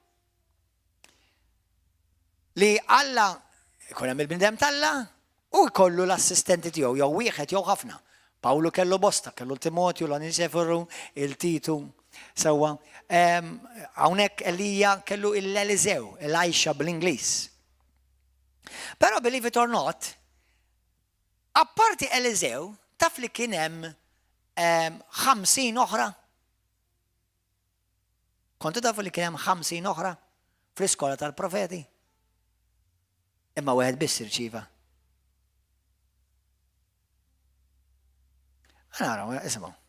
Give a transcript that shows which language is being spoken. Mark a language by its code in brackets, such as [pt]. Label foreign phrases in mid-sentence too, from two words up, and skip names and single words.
[mt] Li Alla jkun hemm il-bniedem talla u jkollu l-assistenti tiegħu jew wieħed jew ħafna. Pawlu kellu bosta, kellu Timotju, l-Onesiforo, il-Titu, sewwa. Hawnhekk Elija kellu l-Eliżew, Elisha bl-Ingliż. [en] Però believe it or not, [mt] apparti Eliżew, taf li kien hemm 50 oħra. Kontu tafu li kien hemm 50 oħra fl-iskola tal-profeti. Imma wieħed biss irċieva. Naraw, isimgħu.